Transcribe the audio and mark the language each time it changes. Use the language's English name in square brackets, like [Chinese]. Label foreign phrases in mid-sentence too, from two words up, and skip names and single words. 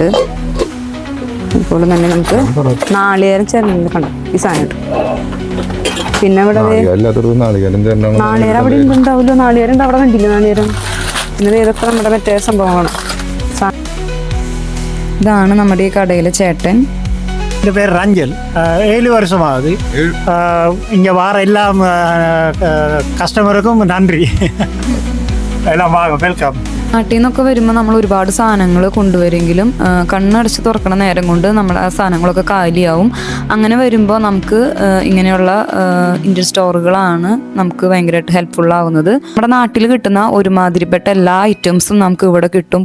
[Malayalam] അതുപോലെ തന്നെ നമുക്ക് നാളികേരം ചേർന്ന് കണ്ടോ ഈ സാധനം. പിന്നെ ഇവിടെ നാളികേരം അവിടെ ഉണ്ടാവുമല്ലോ. നാളികേരം ഉണ്ട് അവിടെ, കണ്ടില്ല നാളികേരം. പിന്നെ ഇതൊക്കെ നമ്മുടെ മറ്റേ സംഭവമാണ്. ഇതാണ് നമ്മുടെ ഈ കടയിലെ ചേട്ടൻ. എൻ്റെ പേര് ரஞ்சல். 7 வருஷமாகுது. [Tamil] இங்கே வார எல்லா கஸ்டமருக்கும் நன்றி. எல்லாம் வாங்க, வெல்கம். [Malayalam] നാട്ടിൽ നിന്നൊക്കെ വരുമ്പോൾ നമ്മൾ ഒരുപാട് സാധനങ്ങൾ കൊണ്ടുവരെങ്കിലും കണ്ണടച്ച് തുറക്കണ നേരം കൊണ്ട് നമ്മുടെ ആ സാധനങ്ങളൊക്കെ കാലിയാവും. അങ്ങനെ വരുമ്പോൾ നമുക്ക് ഇങ്ങനെയുള്ള [English] Indian stores [Malayalam] നമുക്ക് ഭയങ്കരമായിട്ട് ഹെൽപ്ഫുള്ളാവുന്നത്. നമ്മുടെ നാട്ടിൽ കിട്ടുന്ന ഒരുമാതിരിപ്പെട്ട എല്ലാ ഐറ്റംസും നമുക്ക് ഇവിടെ കിട്ടും.